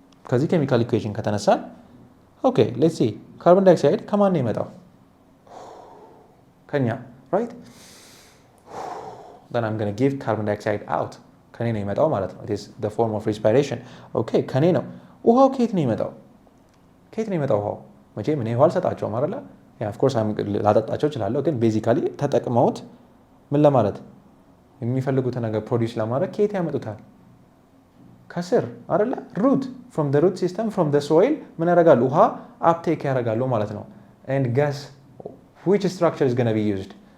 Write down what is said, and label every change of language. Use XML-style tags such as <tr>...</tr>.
<en>ከዚህ chemical equation ከተነሳን okay let's see carbon dioxide</en> <am>ከማን ነው የመጣው? ከኛ</am> <en>right? then I'm going to give carbon dioxide out.</en> <am>ከኔ ነው የመጣው ማለት ነው.</am> <en>it is the form of respiration.</en> <am>okay ከኔ ነው። ውሃው ከየት ነው የመጣው? ውሃው መቼም እኔ ውሃ አልሰጣቸውም አይደለ?</am> <en>of course</en> <am>ላጠጣቸው እችላለሁ ግን ቤዚካሊ ተጠቅመውት ምን ለማለት የሚፈልጉት ነገር ፕሮዲዩስ ለማድረግ ከየት ያመጡታል? ከስር አይደለ?</am> <en>root from the root system from the soil</en> <am>ምን ያደርጋሉ? ውሃ uptake ያደርጋሉ ማለት ነው.</am> <en>and guess which structure is going to be used?</en>